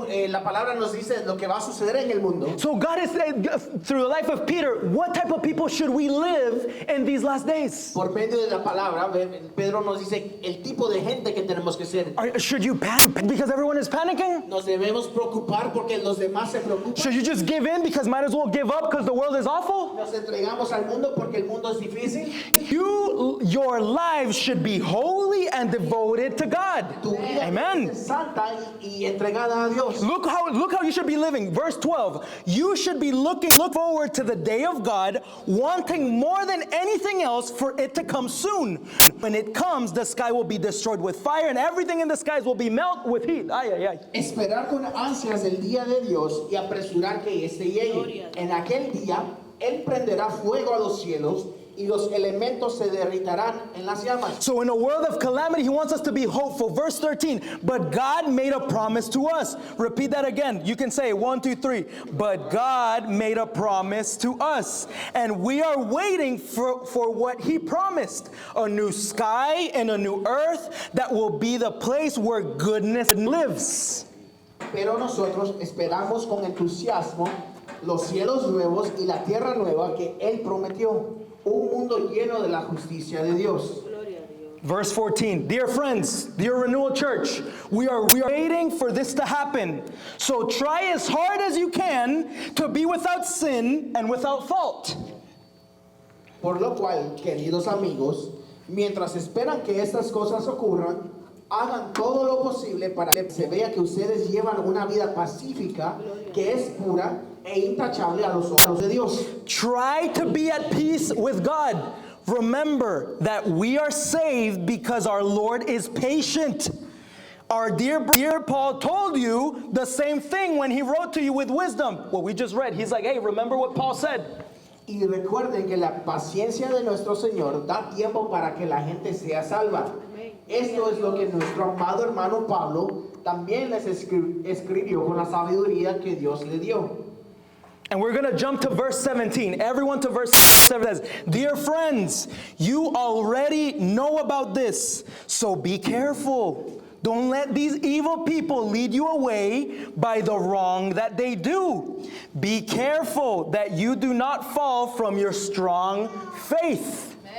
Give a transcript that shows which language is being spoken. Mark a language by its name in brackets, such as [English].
[Spanish] La palabra nos dice lo que va a suceder en el mundo. [English] So God is saying, through the life of Peter, what type of people should we live in these last days? [Spanish] Por medio de la palabra, Pedro nos dice el tipo de gente que tenemos que ser. [English] Should you panic because everyone is panicking? [Spanish] Nos debemos preocupar porque los demás se preocupan. [English] Should you just give in because might as well give up because the world is awful? [Spanish] Nos entregamos al mundo porque el mundo es difícil. [English] Your lives should be holy and devoted to God. [Spanish] Tu vida [English] Amen. [Spanish] es santa y entregada a Dios. [English] Look how you should be living. Verse 12. You should be look forward to the day of God, wanting more than anything else for it to come soon. When it comes, the sky will be destroyed with fire, and everything in the skies will be melted with heat. Ay, ay, ay. [Spanish] Esperar con ansias el día de Dios y apresurar que éste llegue. En aquel día, Él prenderá fuego a los cielos y los elementos se derritarán en las llamas. [English] So in a world of calamity, He wants us to be hopeful. Verse 13, but God made a promise to us. Repeat that again. You can say 1, 2, 3. But God made a promise to us. And we are waiting for what He promised. A new sky and a new earth that will be the place where goodness lives. [Spanish] Pero nosotros esperamos con entusiasmo los cielos nuevos y la tierra nueva que Él prometió, un mundo lleno de la justicia de Dios. [English] Verse 14, dear friends, dear Renewal Church, we are waiting for this to happen. So try as hard as you can to be without sin and without fault. [Spanish] Por lo cual, queridos amigos, mientras esperan que estas cosas ocurran, hagan todo lo posible para que se vea que ustedes llevan una vida pacífica, que es pura e intachable a los ojos de Dios. [English] Try to be at peace with God. Remember that we are saved because our Lord is patient. Our dear Paul told you the same thing when he wrote to you with wisdom. What we just read, he's like, hey, remember what Paul said. [Spanish] Y recuerden que la paciencia de nuestro Señor da tiempo para que la gente sea salva. Esto es lo que nuestro amado hermano Pablo también les escribió con la sabiduría que Dios le dio. [English] And we're going to jump to verse 17. Everyone to verse 7 says, "Dear friends, you already know about this, so be careful. Don't let these evil people lead you away by the wrong that they do. Be careful that you do not fall from your strong faith."